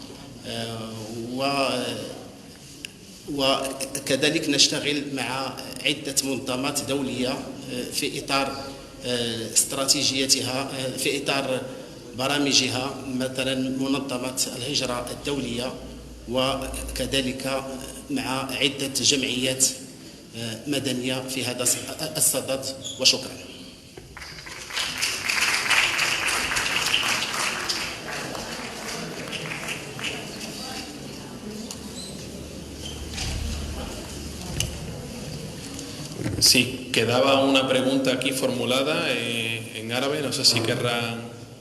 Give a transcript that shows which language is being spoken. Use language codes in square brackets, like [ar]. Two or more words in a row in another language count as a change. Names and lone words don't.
[ar] وكذلك نشتغل مع عدة منظمات دولية في إطار استراتيجيتها، في إطار برامجها، مثلا منظمة الهجرة الدولية، وكذلك مع عدة جمعيات مدنية في هذا الصدد. وشكرا. [es] Sí, quedaba una pregunta aquí formulada en árabe, no sé si querrán.